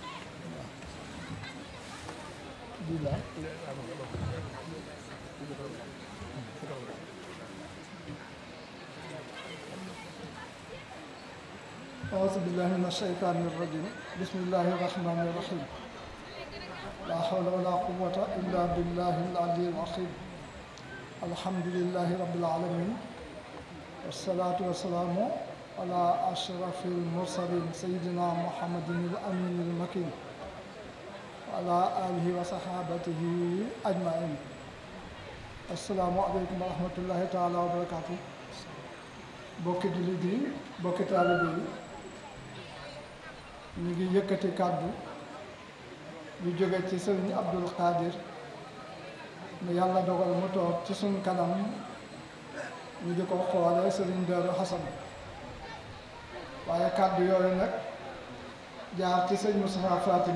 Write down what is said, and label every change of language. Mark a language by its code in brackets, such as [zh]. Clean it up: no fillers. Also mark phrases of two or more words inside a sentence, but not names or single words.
[ar] bila أعوذ بالله من الشيطان الرجيم بسم الله الرحمن الرحيم لا حول ولا قوة إلا بالله العلي العظيم الحمد لله رب العالمين والصلاة والسلام على أشرف المرسلين سيدنا محمد الأمين المكين وعلى آله وصحابته أجمعين السلام عليكم ورحمة الله تعالى وبركاته [wo] bokki jullit yi bokki taalibe yi ñu ngi yëkkati kàddu yu jóge ci sëriñ Abdul Qadir ne yàlla dogal mu toog ci suñ kanam ñu di ko xoole sëriñ Daaru Xasan waaye kàddu yooyu nag jaar ci sëñ Moustapha Fatim